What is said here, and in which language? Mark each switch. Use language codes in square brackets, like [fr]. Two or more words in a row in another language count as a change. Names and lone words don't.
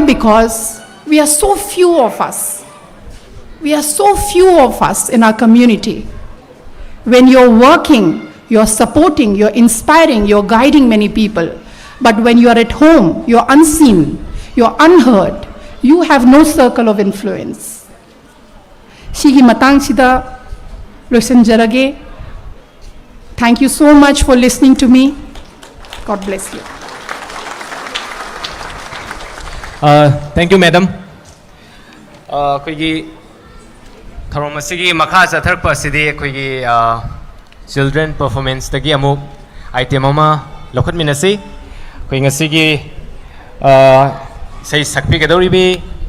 [en] Because we are so few of us. We are so few of us in our community. When you're working, you're supporting, you're inspiring, you're guiding many people. But when you're at home, you're unseen, you're unheard, you have no circle of influence. [mni] Shigi matang sida loisanjarage. [en] Thank you so much for listening to me. God bless you. Thank you, Madam. [mni] Koigi Tharomasigi Makha Sathar Pasidi Koigi [en] children performance [mni] tagi amuk item ama lokhat minasi koinga sigi say sakpi gadori bi